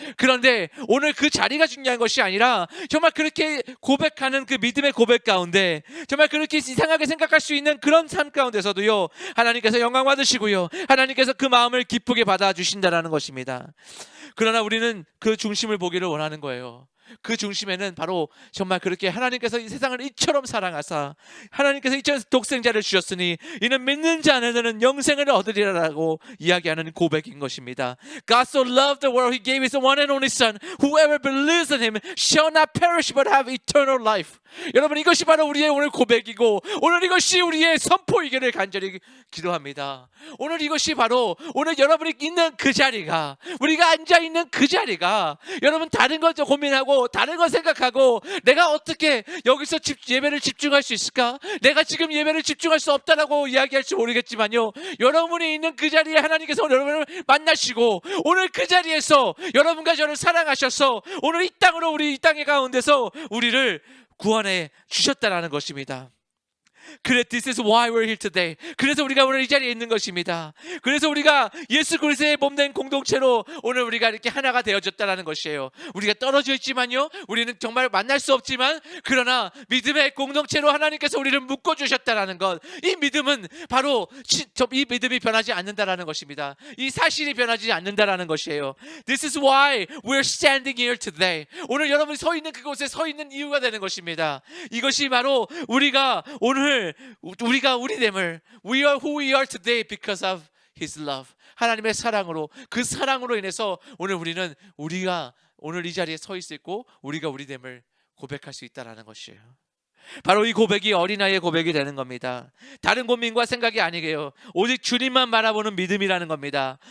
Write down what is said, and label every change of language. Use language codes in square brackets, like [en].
[ko] 그런데 오늘 그 자리가 중요한 것이 아니라 정말 그렇게 고백하는 그 믿음의 고백 가운데 정말 그렇게 이상하게 생각할 수 있는 그런 삶 가운데서도요, 하나님께서 영광 받으시고요, 하나님께서 그 마음을 기쁘게 받아주신다라는 것입니다. 그러나 우리는 그 중심을 보기를 원하는 거예요. 그 중심에는 바로 정말 그렇게 하나님께서 이 세상을 이처럼 사랑하사 하나님께서 이처럼 독생자를 주셨으니 이는 믿는 자는 영생을 얻으리라라고 이야기하는 고백인 것입니다. [en] God so loved the world, He gave His one and only Son. Whoever believes in Him shall not perish but have eternal life. [ko] 여러분, 이것이 바로 우리의 오늘 고백이고 오늘 이것이 우리의 선포이기를 간절히 기도합니다. 오늘 이것이 바로 오늘 여러분이 있는 그 자리가, 우리가 앉아있는 그 자리가, 여러분 다른 것 고민하고 다른 거 생각하고 내가 어떻게 여기서 예배를 집중할 수 있을까? 내가 지금 예배를 집중할 수 없다라고 이야기할지 모르겠지만요, 여러분이 있는 그 자리에 하나님께서 여러분을 만나시고 오늘 그 자리에서 여러분과 저를 사랑하셔서 오늘 이 땅으로 우리 이 땅의 가운데서 우리를 구원해 주셨다라는 것입니다. 그래, [en] this is why we're here today. [ko] 그래서 우리가 오늘 이 자리에 있는 것입니다. 그래서 우리가 예수 그리스도의 몸된 공동체로 오늘 우리가 이렇게 하나가 되어졌다라는 것이에요. 우리가 떨어져 있지만요, 우리는 정말 만날 수 없지만 그러나 믿음의 공동체로 하나님께서 우리를 묶어주셨다라는 것, 이 믿음은 바로 이 믿음이 변하지 않는다라는 것입니다. 이 사실이 변하지 않는다라는 것이에요. [en] This is why we're standing here today. [ko] 오늘 여러분이 서 있는 그곳에 서 있는 이유가 되는 것입니다. 이것이 바로 우리가 오늘 우리가 우리됨을, [en] We are who we are today because of His love. [ko] 하나님의 사랑으로, 그 사랑으로 인해서 오늘 우리가 오늘 이 자리에 서 있을 있고 우리가 우리됨을 고백할 수 있다라는 것이에요. 바로 이 고백이 어린아이의 고백이 되는 겁니다. 다른 고민과 생각이 아니게요, 오직 주님만 바라보는 믿음이라는 겁니다.